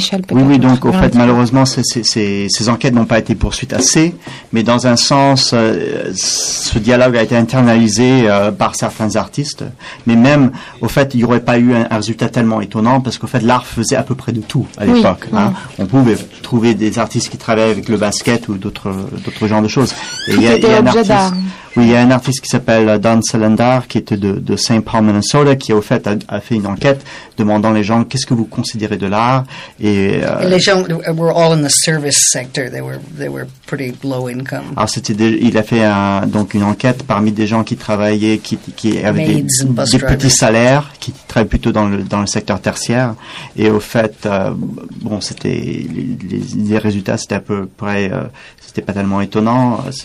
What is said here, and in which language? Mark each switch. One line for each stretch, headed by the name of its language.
French: Oui, donc au fait, malheureusement, ces enquêtes n'ont pas été poursuites assez, mais dans un sens, ce dialogue a été internalisé par certains artistes, mais même, au fait, il n'y aurait pas eu un résultat tellement étonnant, parce qu'au fait, l'art faisait à peu près de tout à l'époque. Oui. On pouvait trouver des artistes qui travaillaient avec le basket ou d'autres genres de choses. Il y a un artiste qui s'appelle Don Sellender, qui était de St. Paul, Minnesota, qui au fait a fait une enquête demandant les gens, qu'est-ce que vous considérez de l'art? Les gens
English: were all in the service sector. They were pretty low income.
French: Alors il a fait une enquête parmi des gens qui travaillaient, qui avaient des petits salaires, qui travaillaient plutôt dans le secteur tertiaire. Et au fait, c'était les résultats, c'était à peu près, c'était pas tellement étonnant.